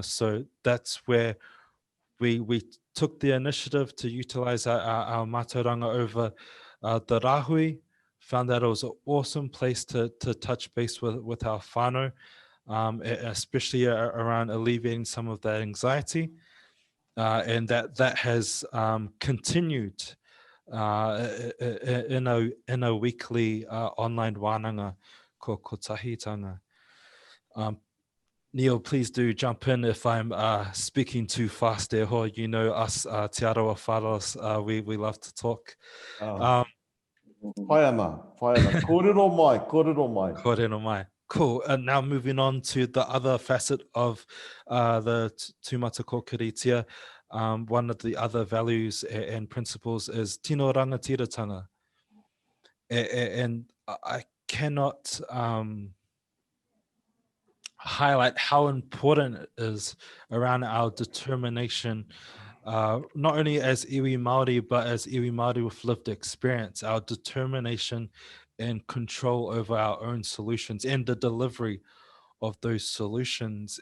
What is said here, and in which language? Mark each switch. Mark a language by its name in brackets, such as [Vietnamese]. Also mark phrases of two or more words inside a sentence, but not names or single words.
[English] So that's where we took the initiative to utilize our mātauranga over the Rahui, found that it was an awesome place to touch base with our whānau, especially around alleviating some of that anxiety. And that has continued in a weekly online [Māori] wānanga ko tahitanga. [English] Neil, please do jump in if I'm speaking too fast there. Ho. You know us, Te Arawa whāros, we love to talk. [Māori] Whai ana. Kōrero mai, kōrero mai. Kōrero mai. [English] Cool. And now moving on to the other facet of the tūmata kōkiritia. One of the other values and principles is [Māori] tino rangatiratanga. [English] And I cannot highlight how important it is around our determination, not only as [Māori] iwi Māori, [English] but as [Māori] iwi Māori [English] with lived experience, our determination and control over our own solutions and the delivery of those solutions.